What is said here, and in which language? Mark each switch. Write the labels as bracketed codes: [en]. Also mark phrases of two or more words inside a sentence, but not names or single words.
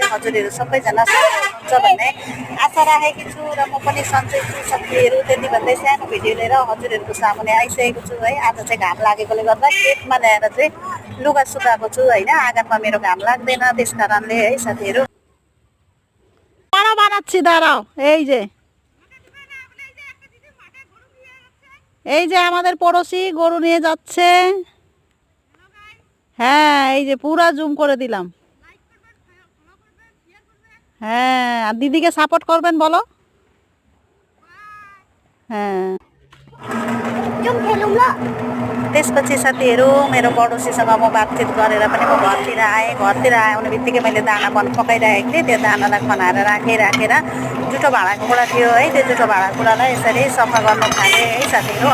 [ne] हजुरहरु सबैजना हुन्छ भन्ने आशा राखेको छु र म पनि सन्चै छु साथीहरु। त्यति भन्दै सानो भिडियो लिएर हजुरहरुको सामुने आइसकेको छु है। आज चाहिँ घाम लागेकोले गर्दा खेतमा ल्याएर चाहिँ लुगा सुकाएको छु हैन। आँगनमा मेरो घाम लाग्दैन, त्यसकारणले है साथीहरु। [bn] बडा बानाচ্ছি দাঁড়াও, এই যে আমাদের পড়োশি গরু নিয়ে যাচ্ছে। হ্যাঁ, এই যে পুরা জুম করে দিলাম। হ্যাঁ, আর দিদিকে সাপোর্ট করবেন বলো। হ্যাঁ, [ne] त्यसपछि साथीहरु मेरो पडोसीसँग म बातचित गरेर पनि म घरतिर आएँ। घरतिर आउने बित्तिकै मैले दाना पकाइरहेको थिएँ। त्यो दानालाई खनाएर राखेर जुठो भाँडाकुँडा थियो है। त्यो जुठो भाँडाकुँडालाई यसरी सफा गर्न थालेँ है साथीहरु।